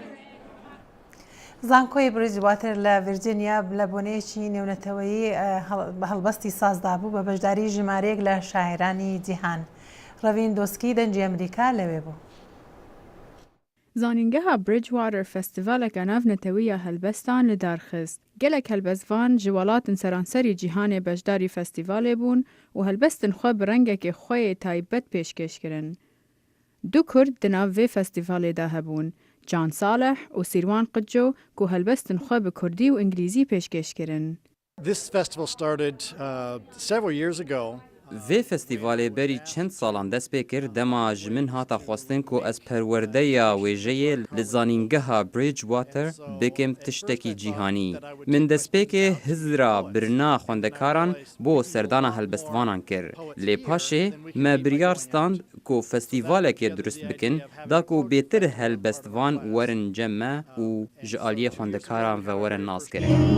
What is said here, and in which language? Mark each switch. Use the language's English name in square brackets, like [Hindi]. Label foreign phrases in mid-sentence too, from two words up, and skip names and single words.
[Central Kurdish] زانکۆی بریزواتر لە ڤیرجینیا لە بۆنەیەکی نێونەتەوەیی بە هەڵبەستی سازدا بوو بە بەشداری ژمارەیەک لە شاعرانی جیهان. ڕەڤین دۆسکی دەنگی ئەمریکا لەوێ بوو. [Kurdish] زانینگەها بریجواتر فەستیڤالێکە ناونەتەوەیە هەلبەستان لە دارخست. gelek helbestvan ji welatên seranserî cîhanê beşdarî festîvalê bûn û helbestên xwe bi rengekê xwe yê taybet pêşkêş kirin. Du Kurd di nav vê festîvalê de hebûn, Can Saleh û Sîrwan Qicco ku helbestên xwe bi Kurdî û İngilîzî pêşkêş kirin. [English] This festival started several years ago. [Kurdish] vê festîvalê berî çend salan dest pê kir dema ji min hata xwestin ku ez perwerdeya wêjeyê li zanîngeha Bridgewater bikim tiştekî cîhanî. Min destpêkê hizra birina xwendekaran bo serdana helbestvanan kir. Lê paşê me biryar stand ku festîvalekê durist bikin, da ku bêtir helbestvan werin cem me û ji aliyê xwendekaran ve werin naskirin.